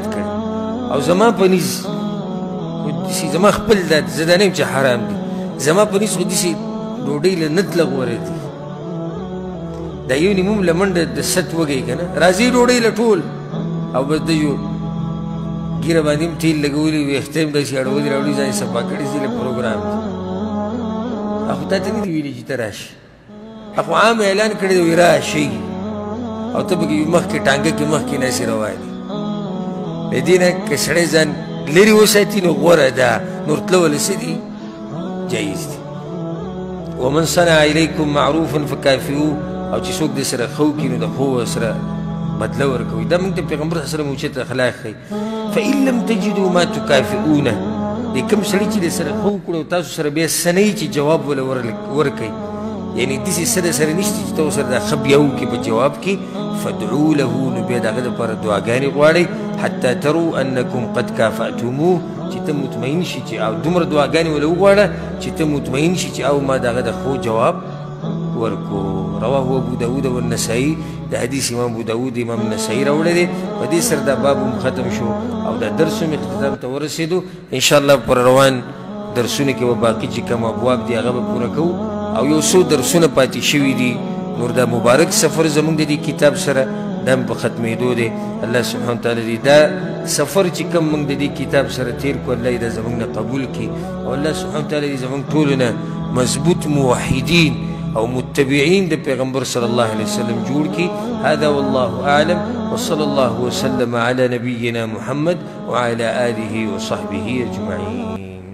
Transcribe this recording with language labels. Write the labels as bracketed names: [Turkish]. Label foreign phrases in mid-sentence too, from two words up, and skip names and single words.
[Pashto] کړی او زما په نیز زما خپل دا زه دا نه یم چې حرام دي زما په نیز خو داسې ډوډۍ له نه تله غوره دي دا یو نیموم له منډه د ست وږی که نه راځي ډوډۍ له ټول او بس د یو ګیره باندې هم تیل لګولي ویښته هم داسې اړولي راوړي ځان یې صفا کړي دي له پروګرام دي خو تا ته نه دي ویلي چې ته راشي خو عام اعلان کړی دی وایي راشئ او ته پکې مخکې ټانګه کې مخکې ناسې روانې له دې نه که سړی ځان لرې وساتي نو غوره ده نور تله ولې څه دي جایز دي [Arabic] ومن صنع الیکم معروفا فکافئوه [Pashto] او چې څوک دې سره ښه وکړي نو د ښو سره بدله ورکوي دا موږ ته پیغمبر [Arabic] صلی الله علیه وسلم [Pashto] اوچت اخلاق ښیي [Arabic] فإن لم تجدوا ما تکافئونه [Pashto] دې کوم سړي چې دې سره ښه وکړو او تاسو سره بیا څه نه وي چې جواب وله ورکوي یعنی داسې څه د سره نشته چې ته ورسره دا ښه بیا وکړي په جواب کې [Arabic] فادعوا له [Pashto] نو بیا د هغه دپاره دعاګانې غواړئ [Arabic] حتی تروا انکم قد کافأتموه [Pashto] چې ته مطمئن شي چې او دومره دعاګانې وله وغواړه چې ته مطمئن شي چې او ما د هغه د ښو جواب ورکو [Arabic] رواه ابو داود والنسائي [Pashto] د حدیث امام ابو داود امام نسائي راوړی دی په دې سره دا باب هم ختم شو او دا درس هم اختتام ته ورسېدو انشاءالله پر روان درسونه کې به باقي چې کوم ابواب دي هغه به پوره کوو او یو څو درسونه پاتې شوي دي نور دا مبارک سفر زموږ د دې کتاب سره دا هم په ختمېدو دی الله [Arabic] سبحانه وتعالی [Pashto] دې دا سفر چې کوم موږ د دې کتاب سره تېر کړو الله یې دا زموږ نه قبول کړي او الله [Arabic] سبحانه وتعالی [Pashto] دې زموږ ټولو نه مضبوط موحدین او متبعين د پیغمبر [Arabic] صلی الله علیه وسلم [Pashto] جوړ کی [Arabic] هذا والله اعلم وصلى الله وسلم على نبينا محمد وعلى آله وصحبه اجمعين.